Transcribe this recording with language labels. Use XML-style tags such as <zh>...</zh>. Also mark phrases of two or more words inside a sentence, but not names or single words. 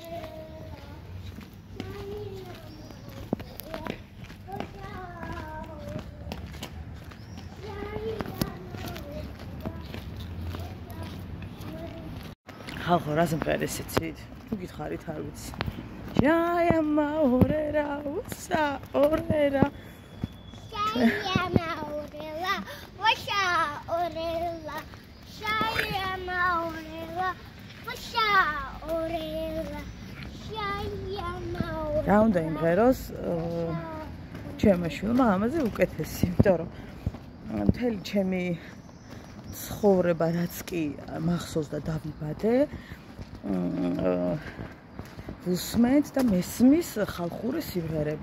<ka>ხალხო რა სიმღერას იცით? თუ გითხარით არ ვიცი. Jaya maurera, usa orera. Jaya maurera, usa orera. Jaya maurera, usa orera. Jaya maurera. რა უნდა იმღეროს ჩემმა შვილმა ამაზე უკეთესი, იმიტომ რომ მთელი ჩემი ცხოვრება რაც კი მახსოვს და დავიბადე ვუსმენთ და მესმის ხალხური სიმღერები.</ka>